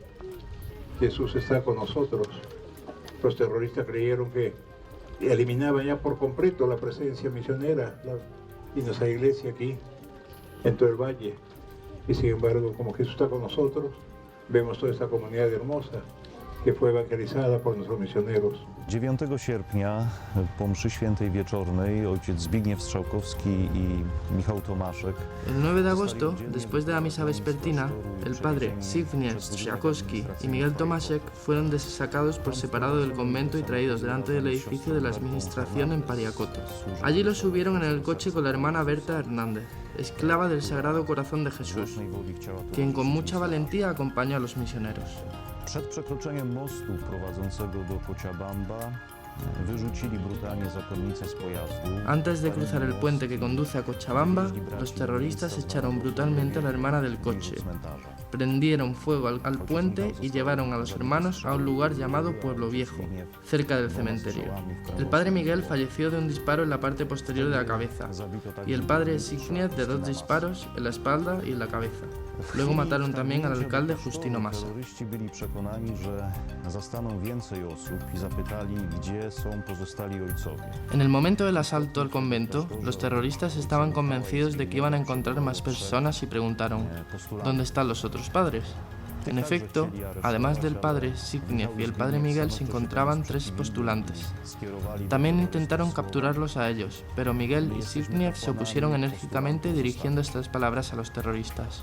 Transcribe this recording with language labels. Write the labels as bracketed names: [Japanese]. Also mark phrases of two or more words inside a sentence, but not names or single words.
[Spanish] Jesús está con nosotros. Los terroristas creyeron que eliminaban ya por completo la presencia misionera y nuestra iglesia aquí, en todo el valle. Y sin embargo, como Jesús está con nosotros, vemos toda esta comunidad hermosa que fue evangelizada por nuestros misioneros. [Polish] 9 sierpnia po mszy świętej wieczornej ojciec Zbigniew Strzałkowski i Michał Tomaszek. [Spanish] El 9 de agosto, después de la misa vespertina, el padre Zbigniew Strzałkowski y Miguel Tomaszek fueron sacados por separado del convento y traídos delante del edificio de la administración en Pariacoto. Allí los subieron en el coche con la hermana Berta Hernández, esclava del Sagrado Corazón de Jesús, quien con mucha valentía acompañó a los misioneros. [Polish] Przed przekroczeniem mostu prowadzącego do Cochabamba wyrzucili brutalnie zakonnicę z pojazdu. [Spanish] Antes de cruzar el puente que conduce a Cochabamba, los terroristas echaron brutalmente a la hermana del coche, prendieron fuego al puente y llevaron a los hermanos a un lugar llamado Pueblo Viejo, cerca del cementerio. El padre Miguel falleció de un disparo en la parte posterior de la cabeza y el padre Zbigniew de 2 disparos en la espalda y en la cabeza. Luego mataron también al alcalde Justino Massa. [Polish] Terroryści byli przekonani, że zastaną więcej osób i zapytali, gdzie są pozostali ojcowie. [Spanish] En el momento del asalto al convento, los terroristas estaban convencidos de que iban a encontrar más personas y preguntaron, ¿dónde están los otros padres? En efecto, además del padre Zbigniew y el padre Miguel se encontraban 3 postulantes. También intentaron capturarlos a ellos, pero Miguel y Zbigniew se opusieron enérgicamente dirigiendo estas palabras a los terroristas.